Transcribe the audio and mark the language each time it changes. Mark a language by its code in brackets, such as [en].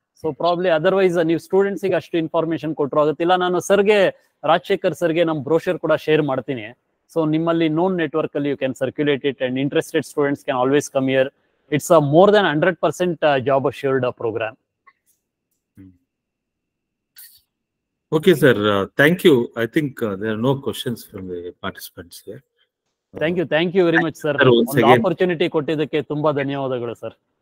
[kn] So probably otherwise ನೀವು students ಗೆ ಅಷ್ಟು ಇನ್ಫಾರ್ಮೇಶನ್ ಕೊಟ್ಟರು ಆಗುತ್ತಿಲ್ಲ. ನಾನು ಸರ್ಗೆ, ರಾಜಶೇಖರ್ ಸರ್ಗೆ ನಮ್ಮ ಬ್ರೋಷರ್ ಕೂಡ ಶೇರ್ ಮಾಡ್ತೀನಿ. [en] so [kn] ನಿಮ್ಮಲ್ಲಿ ನೋನ್ ನೆಟ್ವರ್ಕ್ ಅಲ್ಲಿ [en] You can circulate it and interested students can always come here. It's a more than 100% job assured programme. Okay, sir. Thank you. I think there are no questions from the participants here. Thank you very much sir. [kn] ಒಂದು opportunity ಕೊಟ್ಟಿದ್ದಕ್ಕೆ ತುಂಬಾ ಧನ್ಯವಾದಗಳು sir.